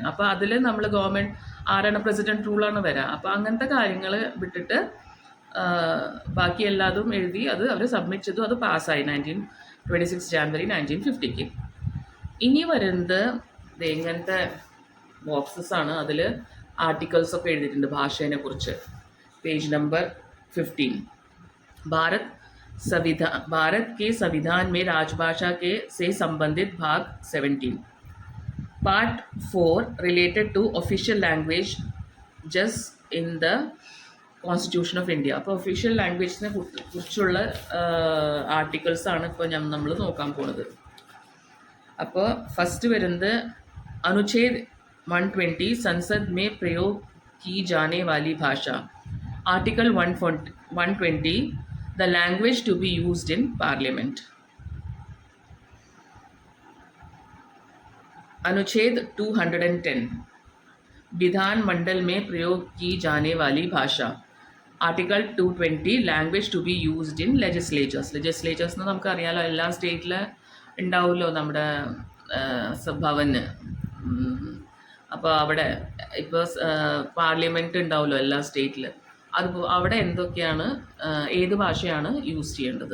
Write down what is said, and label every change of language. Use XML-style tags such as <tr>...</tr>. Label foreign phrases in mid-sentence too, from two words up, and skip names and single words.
<ml>അപ്പോൾ അതിൽ നമ്മൾ ഗവൺമെൻറ് ആരാണ്</ml> <en>president rule</en> <ml>വരിക. അപ്പോൾ അങ്ങനത്തെ കാര്യങ്ങൾ വിട്ടിട്ട് ബാക്കി എല്ലാതും എഴുതി അത് അവർ സബ്മിറ്റ് ചെയ്തു. അത് പാസ്സായി 26 ജാനുവരി 1950. ഇനി വരുന്നത് ഇങ്ങനത്തെ ബോക്സസ് ആണ്. അതിൽ ആർട്ടിക്കിൾസ് ഒക്കെ എഴുതിയിട്ടുണ്ട് ഭാഷേനെ കുറിച്ച്. പേജ് നമ്പർ 15.</ml> <hi>भारत के संविधान में राजभाषा के से संबंधित भाग 17.</hi> <en>Part 4 related to official language just in the Constitution of India.</en> <ml>അപ്പോൾ</ml> <en>official language</en> <ml>കുറിച്ചുള്ള ആർട്ടിക്കിൾസ് ആണ് ഇപ്പോൾ നമ്മൾ നോക്കാൻ പോകുന്നത്. അപ്പോൾ ഫസ്റ്റ് വരുന്നത്</ml> <hi>അനുച്ഛേദ് 120 संसद में प्रयोग की जाने वाली भाषा.</hi> <en>आर्टिकल 120 the language to be used in parliament.</en> <hi>अनुच्छेद 210 विधान मंडल में प्रयोग की जाने वाली भाषा.</hi> <en>Article 220 language to be used in legislatures.</en> <ml>ലെജിസ്ലേച്ചേഴ്സ് എന്ന് നമുക്കറിയാമല്ലോ, എല്ലാ സ്റ്റേറ്റിൽ ഉണ്ടാവുമല്ലോ നമ്മുടെ ഭവന്. അപ്പോൾ അവിടെ ഇപ്പോൾ പാർലമെൻറ്റ് ഉണ്ടാവുമല്ലോ എല്ലാ സ്റ്റേറ്റിൽ. അത് അവിടെ എന്തൊക്കെയാണ് ഏത് ഭാഷയാണ് യൂസ് ചെയ്യേണ്ടത്.</ml>